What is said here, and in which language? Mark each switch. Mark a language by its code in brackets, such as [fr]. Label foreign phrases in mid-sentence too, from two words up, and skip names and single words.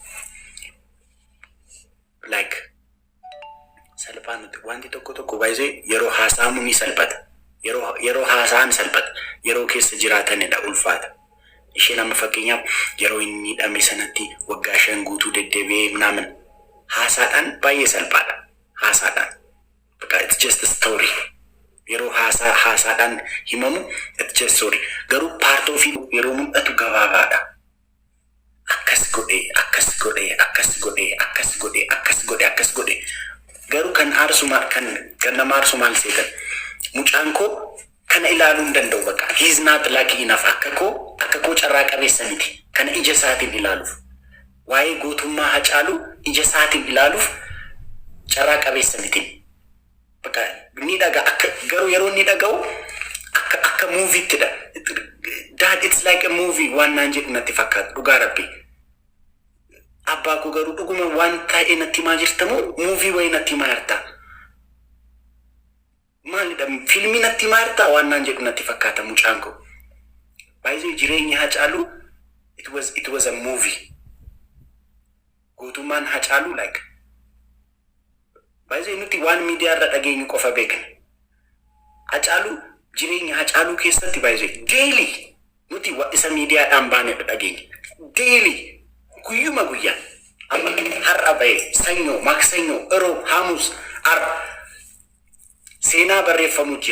[om] Like salphaan wanti tokko baay'ee yeroo haasaamu ni salphata. Yeroo haasaan salphata. Yeroo keessa jiraatanidha ulfaata. Isheen amma fakkeenyaaf yeroo inni miidhame sanatti waggaa 5 guutuu deddeebi'ee ምናምን haasaadhaan baay'ee salphaadha. Haasaadhaan. [en] It's just a story. [om] Yeroo haasaadhaan himamu [en] it's just story. [om] Garuu [en] part of it [om] yeroo mul'atu gabaabaadha. Akkas godhe. Garuu kan nama aarsu maal seetan? Mucaan koo kana ilaaluu hin danda'u bakka. [en] He is not lucky enough [om] akka koo carraa qabeessa miti. Kana ija isaatiin ilaaluuf. Waa'ee gootummaa Hacaaluu ija isaatiin ilaaluuf carraa qabeessa miti. Bakka ni dhagaa garuu yeroo ni dhaga'u akka muuviittidha. [en] That it's like a movie [om] waan naan jedhu natti fakkaata dhugaa rabbi. Abbaa koo garuu dhuguma waan taa'ee natti himaa jirtamoo muuvii wayii natti himaa jirta? Maalidha fiilmii natti himaa jirta waan naan jedhu natti fakkaata mucaan koo. Baay'ee jireenya Hacaaluu [en] it was a movie. [om] Gootummaan Hacaaluu like baay'ee nuti waan miidiyaa irra dhageenyu qofa beekna. Hacaaluu jireenya Hacaaluu keessatti baay'ee daily nuti isa miidiyaadhaan baanee dhageenya. Daily guyyuma guyyaan amma har'a ba'e sanyoo maksanyoo roob hamus har'a seenaa barreeffamuu jira.